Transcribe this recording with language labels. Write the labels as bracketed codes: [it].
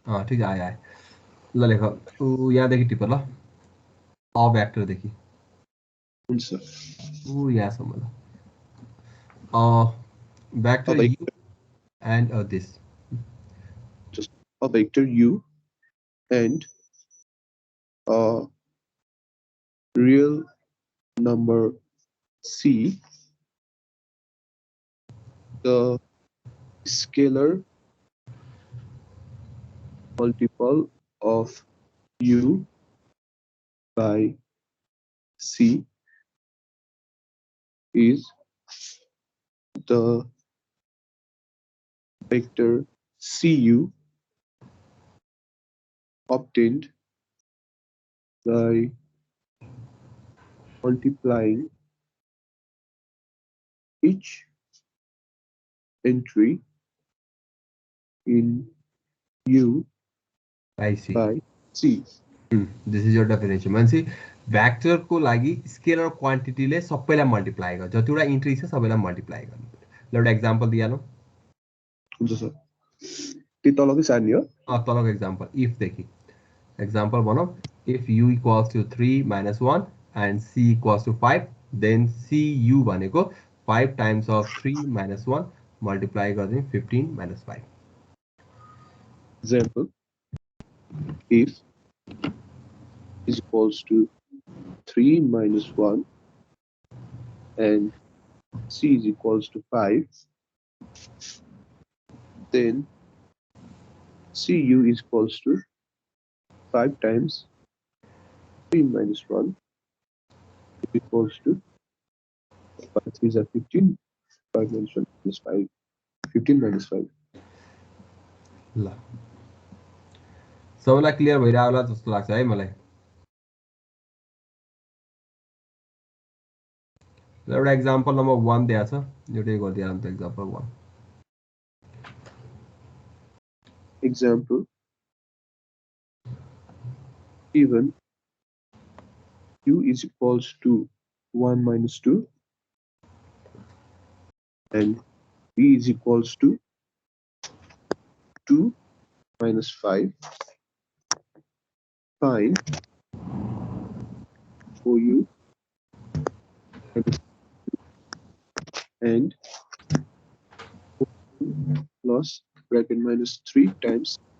[ne] ठिक छ आयो ल लेख यहाँदेखि टिप ल अ भ्याक्टरदेखि हुन्छ सर यहाँसम्म ल [en] vector u and this just a vector u and a real number c, the scalar multiple of u by c is the vector cu obtained by multiplying each entry in u by C. by C. This is your definition. [ne] मान्छे vector को लागि scalar quantity ले सबैलाई multiply गर्छ जतिवटा entry छ सबैलाई multiply गर्नु पर्यो। ल एउटा example दिइहालौँ। हुन्छ सर त्यो तलकै सार्ने हो तलको [en] example if [ne] देखि [en] example [ne] भनौँ [en] if u equals to 3 minus 1 and c equals to 5 then cu [ne] भनेको [en] 5 times of 3 minus 1 multiply [ne] गर्दै [en] 15 minus 5. example if is equals to 3 minus 1 and c is equals to 5 then cu is equals to 5 times 3 minus 1 is equals to 5 3 is 15 5 minus 1 is 5 15 minus 5 [ne] ल सबैलाई clear भइरा होला जस्तो लाग्छ है मलाई। ल एउटा एक्जाम्पल नम्बर 1 दिएको छ एउटै गरिदिहालौँ त example 1 [en] example even u is equals to 1 minus 2 and v is equals to 2 minus 5 find for u and plus bracket minus 3 times